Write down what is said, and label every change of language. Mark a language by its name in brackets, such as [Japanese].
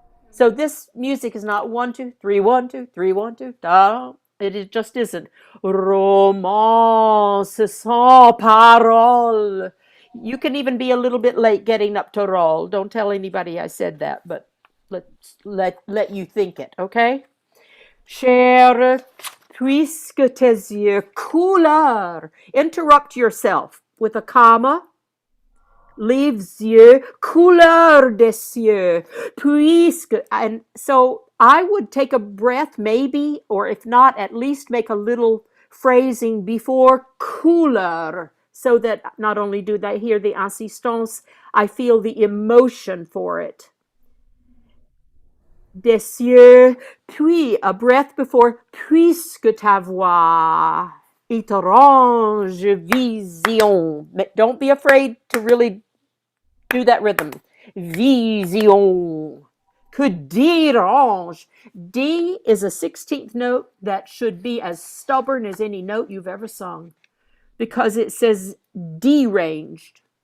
[English] So this music is not 1 2 3 1 2 3 1 2. It just isn't. [French] Romance sans parole. [English] You can even be a little bit late getting up to roll. Don't tell anybody I said that, but let you think it, okay? [French] Cher, puisque tes yeux couleur. [English] Interrupt yourself with a comma. Leaves yeux, [French] couleur des yeux, puisque, [English] and so I would take a breath maybe, or if not, at least make a little phrasing before couleur, so that not only do I hear the assistance, I feel the emotion for it. [French] Des yeux, puis [English] a breath before [French] puisque ta voix, étrange vision. [English] Don't be afraid to really do that rhythm. Vision. [French] Que dérange. [English] D is a 16th note that should be as stubborn as any note you've ever sung, because it says deranged.